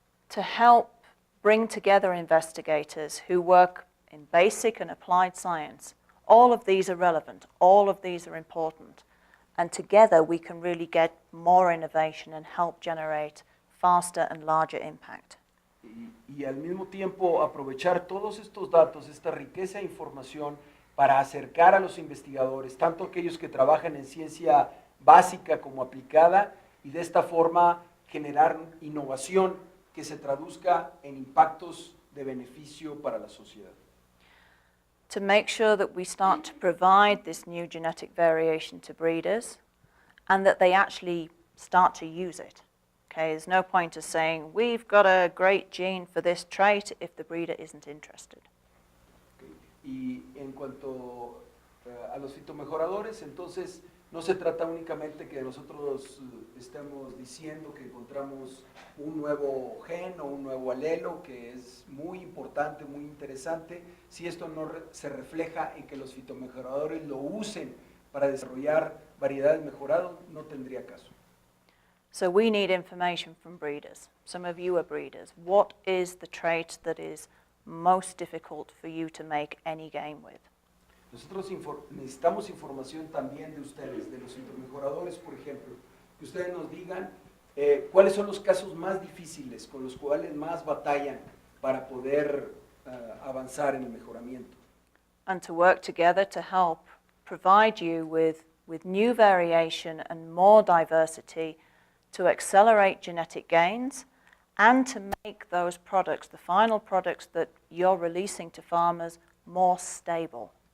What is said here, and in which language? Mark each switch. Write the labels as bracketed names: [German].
[English] To help bring together investigators who work in basic and applied science. All of these are relevant, all of these are important, and together we can really get more innovation and help generate faster and larger impact. [Spanish] Y al mismo tiempo aprovechar todos estos datos, esta riqueza de información para acercar a los investigadores, tanto aquellos que trabajan en ciencia básica como aplicada, y de esta forma generar innovación que se traduzca en impactos de beneficio para la sociedad. [English] To make sure that we start to provide this new genetic variation to breeders and that they actually start to use it. Okay, there's no point of saying, we've got a great gene for this trait if the breeder isn't interested. Okay. [Spanish] Y en cuanto a los fitomejoradores, entonces no se trata únicamente que nosotros estemos diciendo que encontramos un nuevo gen o un nuevo alelo, que es muy importante, muy interesante. Si esto no se refleja en que los fitomejoradores lo usen para desarrollar variedades mejoradas, no tendría caso. [English] So we need information from breeders. Some of you are breeders. What is the trait that is most difficult for you to make any gain with? [Spanish] Nosotros necesitamos información también de ustedes, de los fitomejoradores, por ejemplo, que ustedes nos digan cuáles son los casos más difíciles, con los cuales más batallan para poder avanzar en el mejoramiento. [English] And to work together to help provide you with new variation and more diversity to accelerate genetic gains and to make those products, the final products that you're releasing to farmers, more stable.